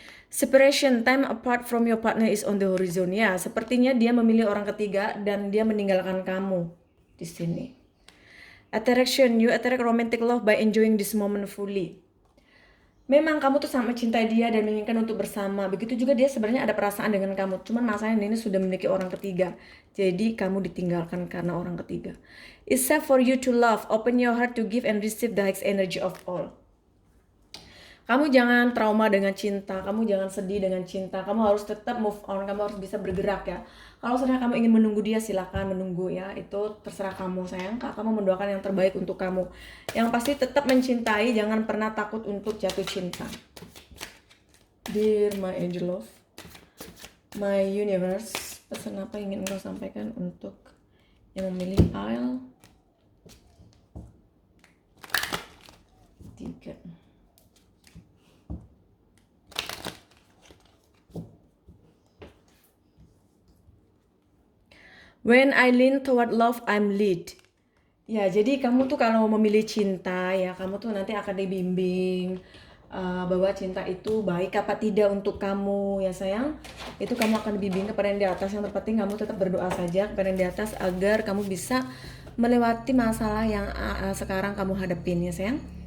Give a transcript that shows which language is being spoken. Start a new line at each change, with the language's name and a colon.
English: Separation, time apart from your partner is on the horizon.
Indonesian: Ya, sepertinya dia memilih orang ketiga dan dia meninggalkan kamu di sini.
English: Attraction, you attract romantic love by enjoying this moment fully.
Indonesian: Memang kamu tuh sangat mencintai dia dan menginginkan untuk bersama. Begitu juga dia sebenarnya ada perasaan dengan kamu. Cuman masalahnya ini sudah memiliki orang ketiga. Jadi kamu ditinggalkan karena orang ketiga.
English: It's safe for you to love. Open your heart to give and receive the highest energy of all.
Indonesian: Kamu jangan trauma dengan cinta, kamu jangan sedih dengan cinta, kamu harus tetap move on, kamu harus bisa bergerak ya. Kalau sebenarnya kamu ingin menunggu dia, silakan menunggu ya, itu terserah kamu sayang. Kamu mendoakan yang terbaik untuk kamu. Yang pasti tetap mencintai, jangan pernah takut untuk jatuh cinta.
English: Dear my angel love, my universe,
Indonesian: pesan apa yang ingin engkau sampaikan untuk yang memilih pile 3?
English: When I lean toward love, I'm lead.
Indonesian: Ya, jadi kamu tuh kalau memilih cinta ya, kamu tuh nanti akan dibimbing bahwa cinta itu baik apa tidak untuk kamu ya sayang. Itu kamu akan dibimbing kepada yang di atas. Yang terpenting kamu tetap berdoa saja kepada yang di atas agar kamu bisa melewati masalah yang sekarang kamu hadapin ya sayang.